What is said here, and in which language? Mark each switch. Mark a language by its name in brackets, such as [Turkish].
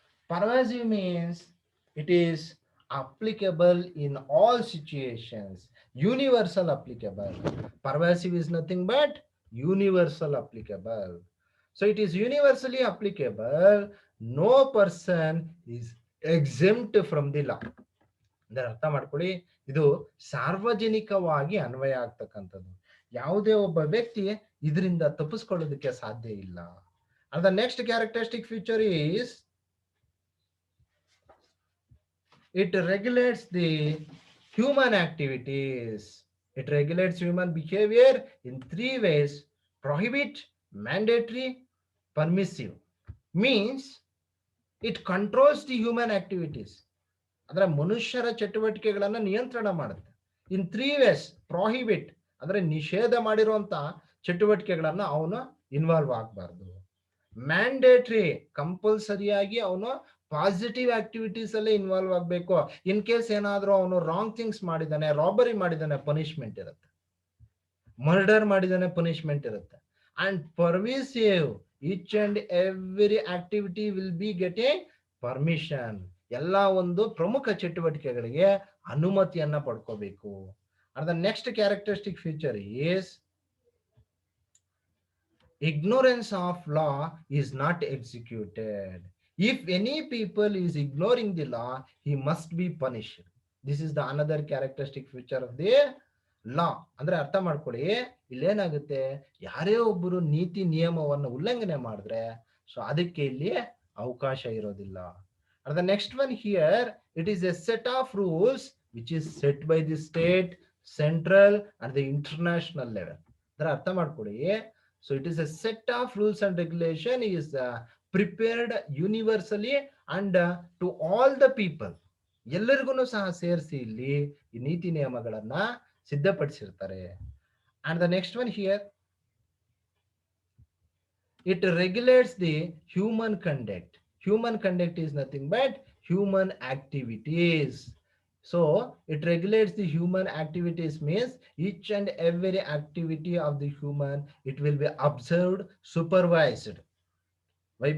[English] Pervasive means it is applicable in all situations, universal applicable. Pervasive is nothing but universal applicable. So it is universally applicable. No person is exempt from the law. [Kannada] ಅಂದ್ರೆ ಅರ್ಥ ಮಾಡ್ಕೊಳ್ಳಿ, ಇದು ಸಾರ್ವಜನಿಕವಾಗಿ ಅನ್ವಯ ಆಗ್ತಕ್ಕಂಥದ್ದು. ಯಾವುದೇ ಒಬ್ಬ ವ್ಯಕ್ತಿ ಇದರಿಂದ ತಪ್ಪಿಸ್ಕೊಳ್ಳೋದಕ್ಕೆ ಸಾಧ್ಯ ಇಲ್ಲ. [English] And the next characteristic feature is it regulates the human activities. It regulates human behavior in three ways: prohibit, mandatory, permissive. Means it controls the human activities. [Kannada] ಅಂದ್ರೆ ಮನುಷ್ಯರ ಚಟುವಟಿಕೆಗಳನ್ನ ನಿಯಂತ್ರಣ ಮಾಡುತ್ತೆ. [English] in three ways: [Kannada] ಪ್ರಾಹಿಬಿಟ್ ಅಂದ್ರೆ ನಿಷೇಧ ಮಾಡಿರುವಂತ ಚಟುವಟಿಕೆಗಳನ್ನ ಅವನು ಇನ್ವಾಲ್ವ್ ಆಗಬಾರ್ದು. ಮ್ಯಾಂಡೇಟ್ರಿ ಕಂಪಲ್ಸರಿಯಾಗಿ ಅವನು ಪಾಸಿಟಿವ್ ಆಕ್ಟಿವಿಟೀಸ್ ಅಲ್ಲೇ ಇನ್ವಾಲ್ವ್ ಆಗಬೇಕು. [English] in case [Kannada] ಏನಾದ್ರೂ ಅವನು ರಾಂಗ್ ಥಿಂಗ್ಸ್ ಮಾಡಿದಾನೆ, ರಾಬರಿ ಮಾಡಿದಾನೆ, ಪನಿಷ್ಮೆಂಟ್ ಇರುತ್ತೆ. [English] murder [Kannada] ಮಾಡಿದಾನೆ, ಪನಿಷ್ಮೆಂಟ್ ಇರುತ್ತೆ. [English] And permissive, each and every activity will be getting permission. [Kannada] ಎಲ್ಲ ಒಂದು ಪ್ರಮುಖ ಚಟುವಟಿಕೆಗಳಿಗೆ ಅನುಮತಿಯನ್ನ ಪಡ್ಕೋಬೇಕು. [English] And the next characteristic feature is ignorance of law is not executed. If any people is ignoring the law, he must be punished. This is the another characteristic feature of the law. [Kannada] ಅಂದ್ರೆ ಅರ್ಥ ಮಾಡ್ಕೊಳ್ಳಿ, ಇಲ್ಲೇನಾಗುತ್ತೆ, ಯಾರೇ ಒಬ್ಬರು ನೀತಿ ನಿಯಮವನ್ನು ಉಲ್ಲಂಘನೆ ಮಾಡಿದ್ರೆ so ಅದಕ್ಕೆ ಇಲ್ಲಿ ಅವಕಾಶ ಇರೋದಿಲ್ಲ. [English] And the next one here, it is a set of rules which is set by the state, central and the international level. [Kannada] ಅದರ ಅರ್ಥ ಮಾಡ್ಕೊಳ್ಳಿ. [English] So it is a set of rules and regulation is prepared universally and to all the people. [Kannada] ಎಲ್ಲರಿಗೂ ಸಹ ಸೇರಿಸಿ ಇಲ್ಲಿ ಈ ನೀತಿ ನಿಯಮಗಳನ್ನ ಸಿದ್ಧಪಡಿಸಿರ್ತಾರೆ. [English] And the next one here, it regulates the human conduct. Human conduct is nothing but human activities. So it regulates the human activities means each and every activity of the human, it will be observed, supervised. Why?